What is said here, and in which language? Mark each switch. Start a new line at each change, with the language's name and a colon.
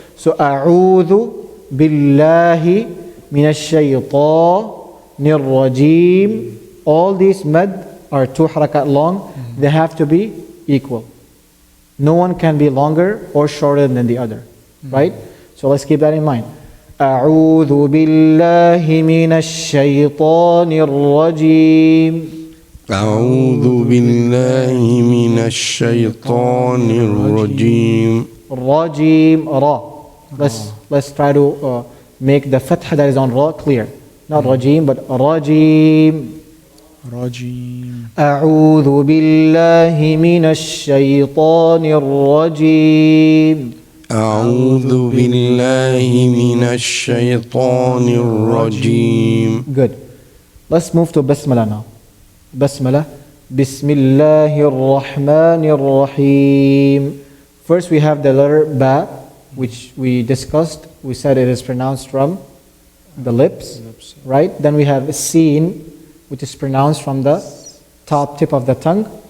English: So
Arabic: أعوذ بالله من الشيطان الرجيم.
English: All these mad are 2 harakat long. They have to be equal. No one can be longer or shorter than the other. Right? So let's keep that in mind.
Arabic: أعوذ بالله من الشيطان الرجيم. أعوذ بالله من الشيطان الرجيم.
English: Rajim, Ra. Let's try to make the fatha that is on Ra clear. Not Rajim, but Rajim. Rajim.
Arabic: أعوذ بالله من الشيطان الرجيم. أعوذ بالله من الشيطان الرجيم.
English: Good. Let's move to Basmala now. Basmala.
Arabic: Bismillahir Rahmanir Rahim.
English: First we have the letter Ba, which we discussed. We said it is pronounced from the lips, right? Then we have Sin, which is pronounced from the top tip of the tongue.